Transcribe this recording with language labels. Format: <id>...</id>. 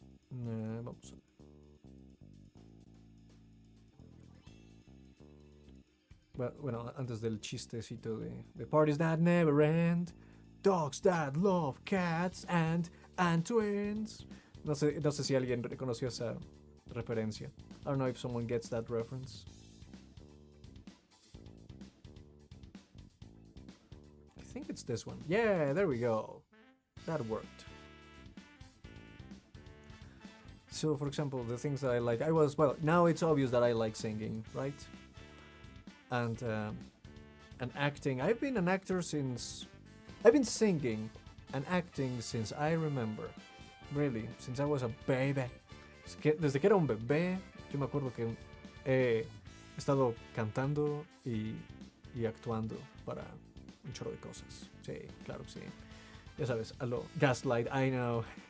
<es>Vamos a ver. Bueno, antes del chistecito de Parties That Never End, Dogs That Love Cats and Twins. No sé si alguien reconoció esa referencia.</es> <en>I don't know if someone gets that reference. I think it's this one. Yeah, there we go. That worked. So, for example, the things that I like, now it's obvious that I like singing, right? And acting. I've been an actor since... I've been singing and acting since I remember. Really, since I was a baby.</en> <es>Desde que era un bebé, yo me acuerdo que he estado cantando y actuando para un chorro de cosas. Sí, claro que sí. Ya sabes, a lo Gaslight,</es> <en>I know.</en>